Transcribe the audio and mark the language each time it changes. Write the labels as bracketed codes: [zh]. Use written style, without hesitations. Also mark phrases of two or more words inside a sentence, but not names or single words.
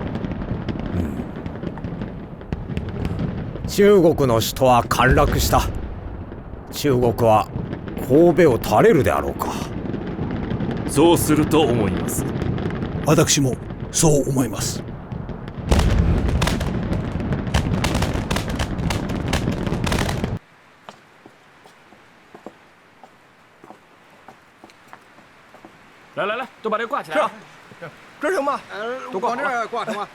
[ja] 中国の首都は陥落した。中国は神戸を垂れるであろうか。そうすると思います。私もそう思います。 [zh] 来来来，都把这个挂起来啊！这儿行吗？都挂往这儿挂成吗？